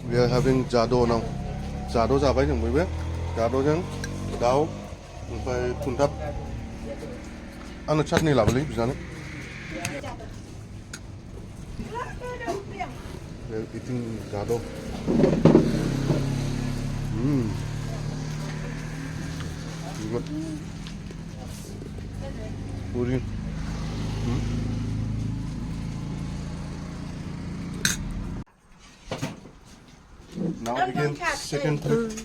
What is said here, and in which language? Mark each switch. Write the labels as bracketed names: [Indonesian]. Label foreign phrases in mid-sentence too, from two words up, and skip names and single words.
[English] We are having jado now. Jado [Bodo] जाबाय जों बयबो. जादोजों दाउ ओमफ्राय खुन्थाब. आंनो चाटनि लाबोलै बिनानै. [English] We are eating jado. Good. Puri. Now again, second trip.